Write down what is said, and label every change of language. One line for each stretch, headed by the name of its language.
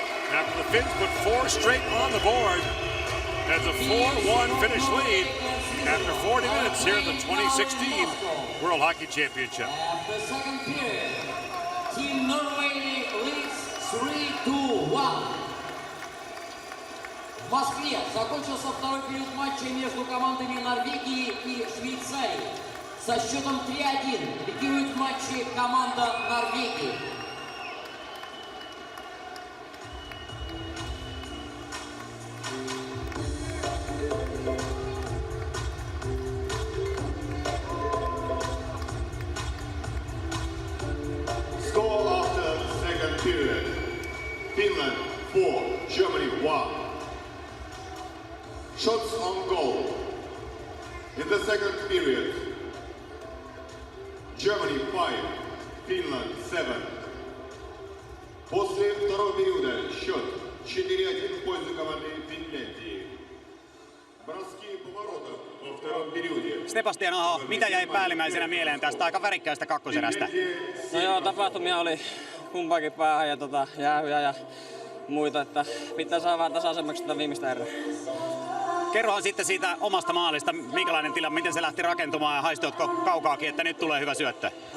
English: After the Finns put 4 straight on the board. That's a 4-1 finish lead after 40 minutes here at the 2016 World Hockey Championship. The second period, Team Norway leads 3-1.
Russian: В Москве закончился второй период матча между командами Норвегии и Швейцарии. Со счетом 3-1 лидирует в матче команда Норвегии.
English: Score after second period. Finland 4, Germany 1. Shots on goal. In the second period, Germany 5, Finland 7.
Russian: После второго периода счет 4-1 в пользу команды Финляндии. Броски поворотов во втором периоде.
Finnish: Sebastian Aho, mitä jäi päällimmäisenä mieleen tästä aika värikkäästä kakkoserästä? No joo, tapahtumia oli kumpaakin päähän ja jäähyjä ja muita, että pitää saada vähän tasaisemmaksi tätä viimeistä erää. Kerrohan sitten siitä omasta maalista, minkälainen tilanne, miten se lähti rakentumaan ja haistuitko kaukaakin, että nyt tulee hyvä syöttö?